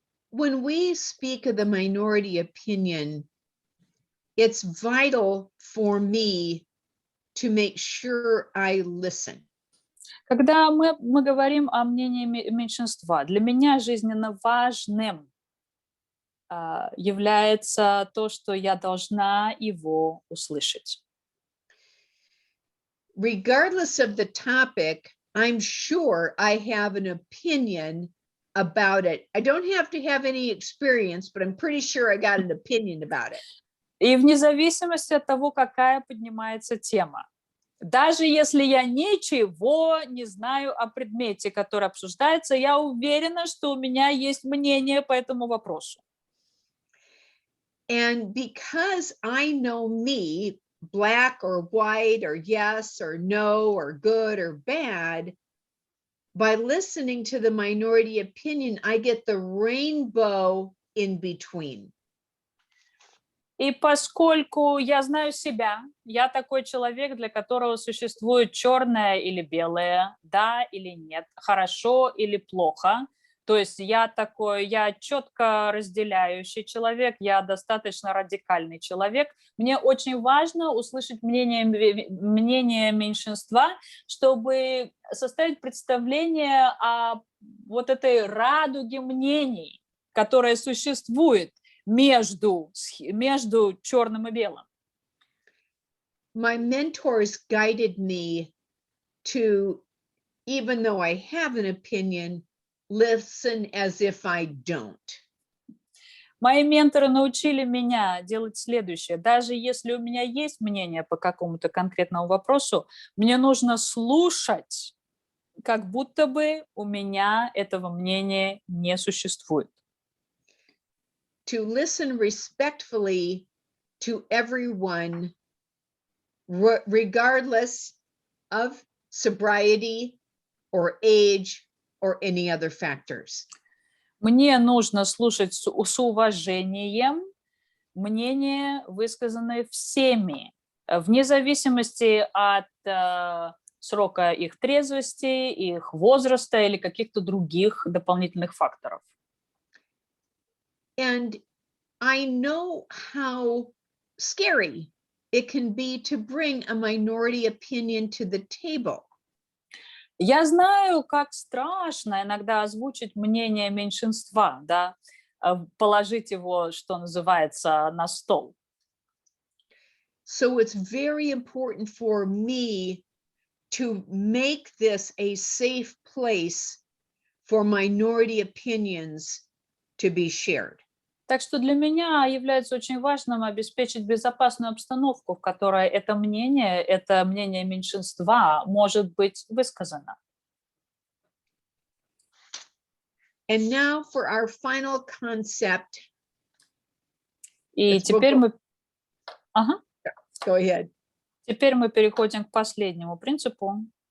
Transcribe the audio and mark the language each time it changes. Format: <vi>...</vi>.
<en>When we speak of the minority opinion, it's vital for me to make sure I listen.</en> <ru>Когда мы говорим о мнении меньшинства, для меня жизненно важным является то, что я должна его услышать.</ru> <en>Regardless of the topic, I'm sure I have an opinion about it. I don't have to have any experience, but I'm pretty sure I got an opinion about it.</en> <ru>И вне зависимости от того, какая поднимается тема. Даже если я ничего не знаю о предмете, который обсуждается, я уверена, что у меня есть мнение по этому вопросу.</ru> <en>And because I know me, black or white or yes or no or good or bad, by listening to the minority opinion, I get the rainbow in between.</en> <ru>И поскольку я знаю себя, я такой человек, для которого существует черное или белое, да или нет, хорошо или плохо. То есть я четко разделяющий человек, я достаточно радикальный человек. Мне очень важно услышать мнение меньшинства, чтобы составить представление о вот этой радуге мнений, которая существует между черным и белым.</ru> <en>My mentors guided me to, even though I have an opinion, listen as if I don't.</en> <ru>Мои менторы научили меня делать следующее. Даже если у меня есть мнение по какому-то конкретному вопросу, мне нужно слушать, как будто бы у меня этого мнения не существует.</ru> <en>To listen respectfully to everyone, regardless of sobriety or age or any other factors.</en> <ru>Мне нужно слушать с уважением мнения, высказанные всеми, вне зависимости от срока их трезвости, их возраста или каких-то других дополнительных факторов.</ru> <en>And I know how scary it can be to bring a minority opinion to the table.</en> <ru>Я знаю, как страшно иногда озвучить мнение меньшинства, да, положить его, что называется, на стол.</ru> <en>So it's very important for me to make this a safe place for minority opinions to be shared.</en> <ru>Так что для меня является очень важным обеспечить безопасную обстановку, в которой это мнение меньшинства может быть высказано.</ru> <en>And now for our final concept.</en> <ru>И теперь мы...</ru> <en>Go ahead.</en> <ru>Теперь мы переходим к последнему принципу.</ru>